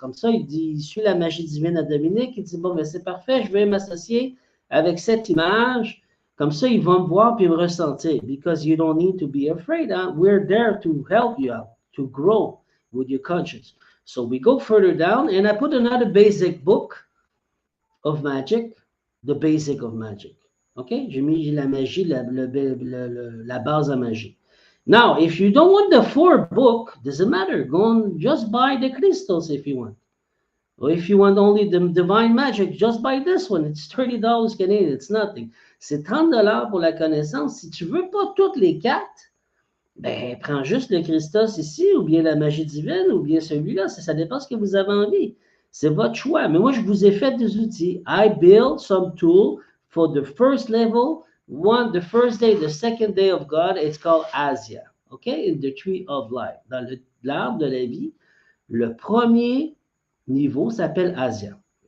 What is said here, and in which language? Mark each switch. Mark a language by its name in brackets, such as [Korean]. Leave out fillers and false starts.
[French] Comme ça, il dit, il suit la magie divine à Dominique. Il dit, bon, ben c'est parfait, je vais m'associer avec cette image. Comme ça, ils vont me voir puis me ressentir. [English] Because you don't need to be afraid. Huh? We're there to help you out, to grow with your conscience. So we go further down, and I put another basic book of magic, the basic of magic. Okay? [French] J'ai mis la magie, la base à magie. [English] Now, if you don't want the 4 book, doesn't matter. Go on, just buy the crystals if you want. Or if you want only the divine magic, just buy this one. It's $30 Canadian. It's nothing. [French] C'est 30$ pour la connaissance. Si tu veux pas toutes les 4, ben, prends juste le Christos ici, ou bien la magie divine, ou bien celui-là. Ça dépend ce que vous avez envie. C'est votre choix. Mais moi, je vous ai fait des outils. [English] I built some tool for the first level, the first day, the second day of God. It's called Asia. Okay? In the tree of life. [French] Dans l'arbre de la vie, le premier niveau s'appelle Asia.